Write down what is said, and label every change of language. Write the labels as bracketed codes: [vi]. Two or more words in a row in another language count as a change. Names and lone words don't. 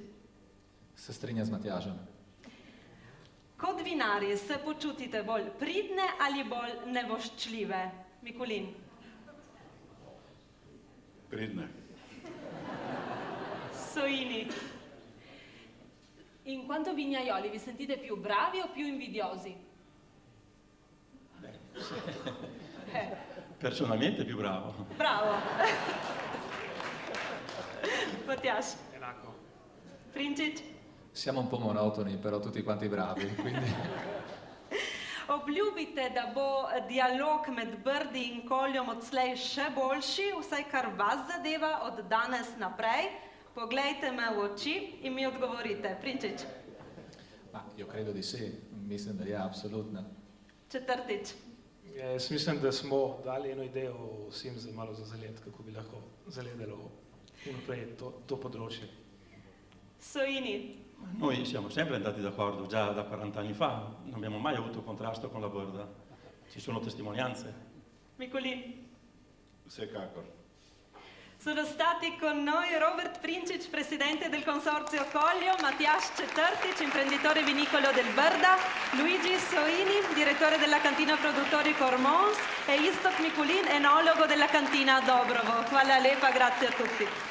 [sl] Se strinja z Matjažem. Kot vinarji se počutite bolj pridne ali bolj nevoščljive? Mikulin. Pridne. Soini. [it] In quanto vignaioli vi sentite più bravi o più invidiosi? Personalmente più bravo. Bravo. [sl] Matjaž. Enako. Prinčič. [it] Siamo un po' monotoni, però tutti quanti bravi, quindi [sl] Obljubite, da bo dialog med Brdi in Koljom odslej še boljši, vsaj kar vas zadeva od danes naprej. Poglejte me v oči in mi odgovorite. Prinčič. [it] ma io credo di sì, [sl] mislim da je apsolutno. Četrtič. Jaz mislim, da smo dali eno idejo vsem malo za zalet, kako bi lahko zaledalo vnaprej to področje. [it] Soini. Noi siamo sempre andati d'accordo, già da 40 anni fa, non abbiamo mai avuto contrasto con la Brda. Ci sono testimonianze. [sl] Mikulin. Vsekakor. [it] Sono stati con noi Robert Prinčič, presidente del Consorzio Collio, Matjaž Četrtič, imprenditore vinicolo del Brda, Luigi Soini, direttore della cantina produttori Cormons e Istok Mikulin, enologo della cantina Dobrovo. [sl] Hvala lepa, [it] grazie a tutti.